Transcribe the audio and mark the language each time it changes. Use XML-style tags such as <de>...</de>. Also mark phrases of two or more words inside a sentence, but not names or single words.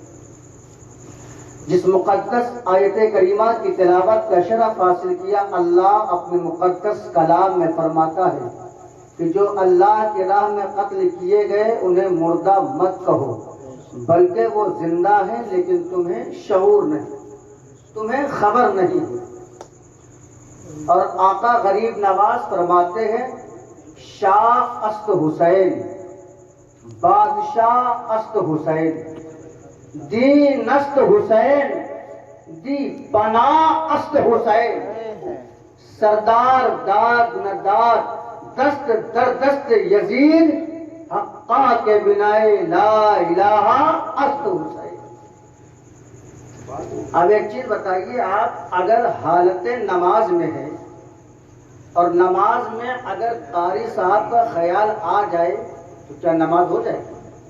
<ur>جس مقدس آیت کریمہ کی تلاوت کا شرف حاصل کیا، اللہ اپنے مقدس کلام میں فرماتا ہے کہ جو اللہ کی راہ میں قتل کیے گئے انہیں مردہ مت کہو، بلکہ وہ زندہ ہیں لیکن تمہیں شعور نہیں، تمہیں خبر نہیں ہے. اور آقا غریب نواز فرماتے ہیں</ur> <fa>شاہ است حسین، بادشاہ است حسین، دین است حسین، دی پناہ است حسین، سردار داد نداد دست در دست یزید، حقا کے بنائے لا الہ است حسین.</fa> <ur>اب ایک چیز بتائیے، آپ اگر حالت نماز میں ہیں اور نماز میں اگر قاری صاحب کا خیال آ جائے تو کیا نماز ہو جائے گی؟</ur>